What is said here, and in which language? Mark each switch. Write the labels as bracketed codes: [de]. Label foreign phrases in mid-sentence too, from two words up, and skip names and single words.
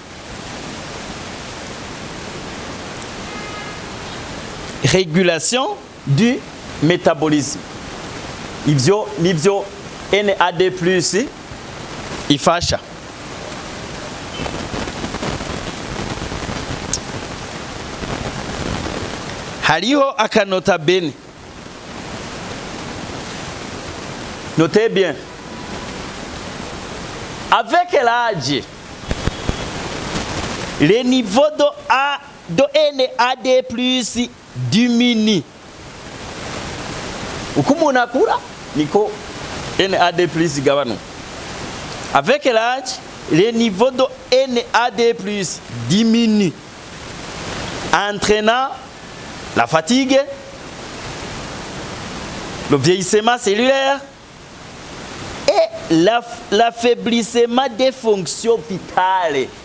[fr] Régulation du métabolisme. [rn] Ivyo nivyo NAD+ ifasha. Hariho akanota bene. [fr] Notez bien. Avec l'âge, le niveau de NAD+ diminue. [rn] Uko umuntu akura niko NAD+ gabanuka. [fr] Avec l'âge, le niveau de NAD+ diminue, entraînant la fatigue, le vieillissement cellulaire et l'affaiblissement des fonctions vitales.